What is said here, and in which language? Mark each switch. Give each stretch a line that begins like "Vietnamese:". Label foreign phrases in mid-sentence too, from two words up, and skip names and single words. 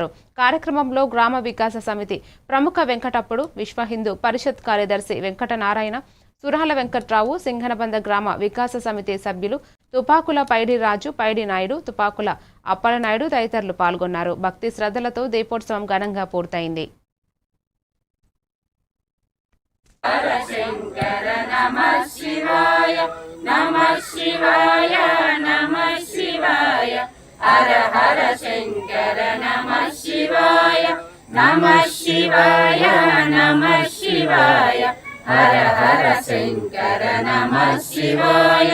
Telugu: కార్యక్రమంలో గ్రామ వికాస సమితి ప్రముఖ వెంకటప్పుడు, విశ్వ హిందూ పరిషత్ కార్యదర్శి వెంకటనారాయణ, సురాల వెంకట్రావు, సింగనబంద గ్రామ వికాస సమితి సభ్యులు తుపాకుల పైడి రాజు, పైడి నాయుడు, తుపాకుల అప్పలనాయుడు తదితరులు పాల్గొన్నారు. భక్తి శ్రద్ధలతో దీపోత్సవం ఘనంగా పూర్తయింది.
Sanskrit: हर शंकर नमः शिवाय नमः शिवाय नमः शिवाय हर हर शंकर नमः शिवाय नमः शिवाय नमः शिवाय हर हर शंकर नमः शिवाय